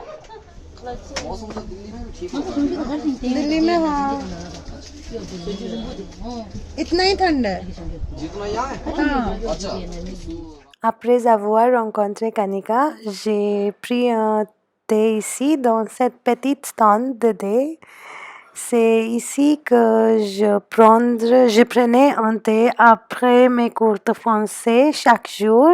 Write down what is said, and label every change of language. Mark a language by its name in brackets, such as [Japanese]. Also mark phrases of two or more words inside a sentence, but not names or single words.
[Hindi] मौसम तो दिल्ली में भी ठीक है। दिल्ली में हाँ इतना ही ठंड है जितना यहाँ है। हाँ अच्छा। [French] Après avoir rencontré Kanika, j'ai pris un thé ici dans cette petite stand de thé. C'est ici que je prenais un thé après mes cours de français chaque jour.